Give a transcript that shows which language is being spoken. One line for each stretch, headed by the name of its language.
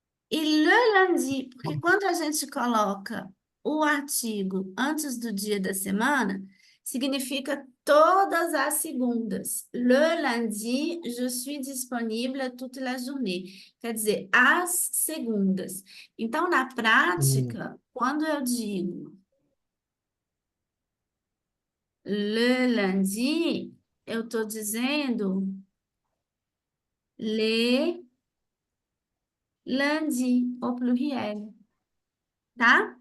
Portuguese: E le lundi, porque quando a gente coloca o artigo antes do dia da semana, significa todas as segundas.
French: Le lundi, je suis disponible toute la journée.
Portuguese: Quer dizer, as segundas. Então, na prática, quando eu digo le lundi, eu estou dizendo
French: les lundi, au pluriel.
Portuguese: Tá?